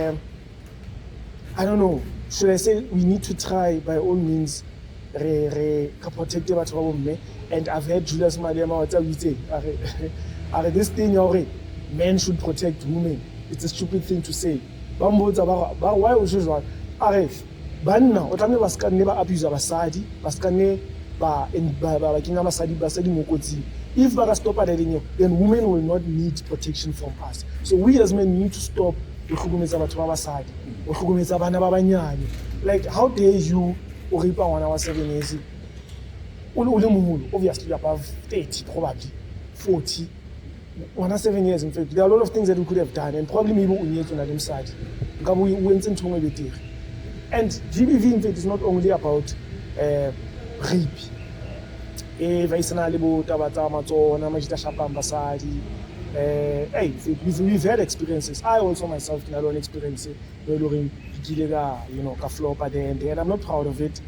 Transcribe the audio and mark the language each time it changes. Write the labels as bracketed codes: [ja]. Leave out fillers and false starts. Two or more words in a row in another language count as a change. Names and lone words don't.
[en] I don't know. Should I say we need to try by all means protect the And I've heard Julius Malema what we say, this thing already, men should protect women. It's a stupid thing to say. Why would you want? [st] Banna o tlameha ba ska nne ba abuse basadi ba ska nne ba kenya basadi mo kotsing. [en] If [st] ba ka [en] stop then women will not need protection from us. So we as men need to stop [st] go hlokometsa batho ba basadi go hlokometsa bana ba banyane. [en] Like how dare you [st] o ripa ngwana wa [en] 7 years [st] o le moholo, [en] obviously above 30 probably 40 ngwana 7 years. In fact there are a lot of things that we could have done and probably maybe [st] o nyetse na le msadi nka bo o entse ntho e betere. [en] And GBV in fact is not only about rape. We've had experiences. I also myself had an experience and I'm not proud of it.